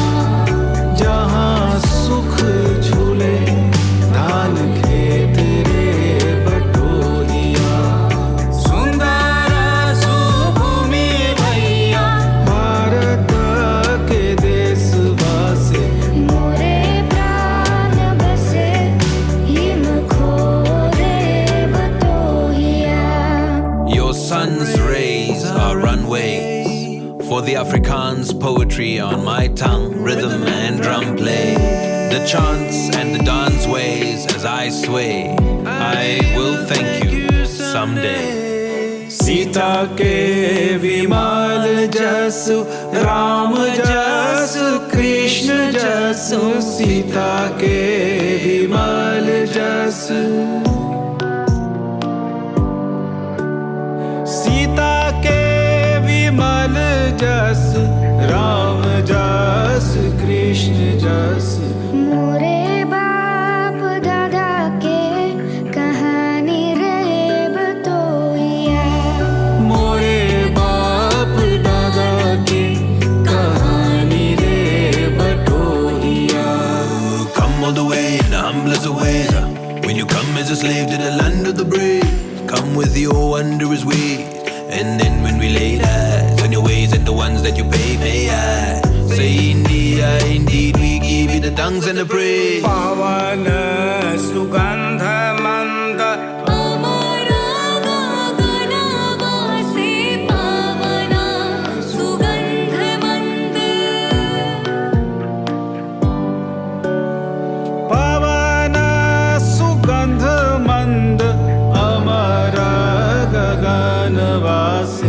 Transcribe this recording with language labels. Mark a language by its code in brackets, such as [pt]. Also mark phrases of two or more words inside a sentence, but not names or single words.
[bho] जहाँ सुख झूले धान खेत रे बटोहिया सुंदर सुभूमि भैया भारत के देशवासी मोरे प्राण बसे हिम खोरे बटोहिया [en] Your sun's rays are runways for the Afrikaans poetry on my tongue, rhythm and drum play. The chants and the dance ways as I sway. I will thank you someday. [bho] सीता के विमल जसु राम जसु कृष्ण जसु सीता के विमल जसु सीता के विमल जसु राम जसु कृष्ण जसु मोरे बाप दादा के कहानी रे बतोइया मोरे बाप दादा की कहानी रे बटोहिया [en] Come all the way in the humblest of ways. When you come as a slave to the land of the brave, come with your wondrous ways. And then when we lay eyes on your ways and the ones that you pave, may I say indeed we give you the thanks and the praise. [bho] पावन सुगंध मंद अमरा गगनवासी पावना सुगंधमंद पावन सुगंध मंद अमर गगनवासी